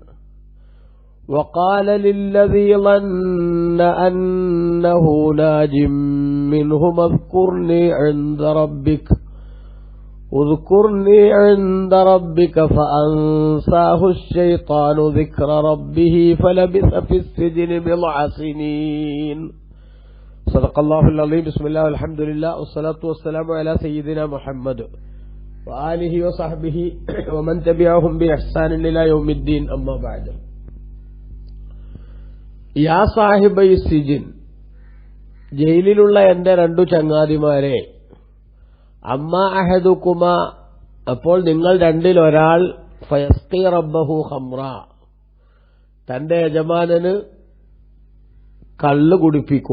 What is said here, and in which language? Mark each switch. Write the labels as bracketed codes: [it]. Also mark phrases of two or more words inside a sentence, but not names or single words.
[ar] وقال للذي ظن أنه ناج منهما اذكرني عند ربك فأنساه الشيطان ذكر ربه فلبث في السجن بضع سنين. صدق الله العظيم. بسم الله والحمد لله والصلاة والسلام على سيدنا محمد وآله وصحبه ومن تبعهم بإحسان إلى يوم الدين. أما بعد. يا صاحبي السجن, [ml] ജയിലിലുള്ള എന്റെ രണ്ടു ചങ്ങാതിമാരെ, [ar] أما أحدكما, [ml] അപ്പോൾ നിങ്ങൾ രണ്ടിൽ ഒരാൾ, [ar] فيسقي ربه خمرا, [ml] തന്റെ യജമാനന് കള്ള് കുടിപ്പിക്കും.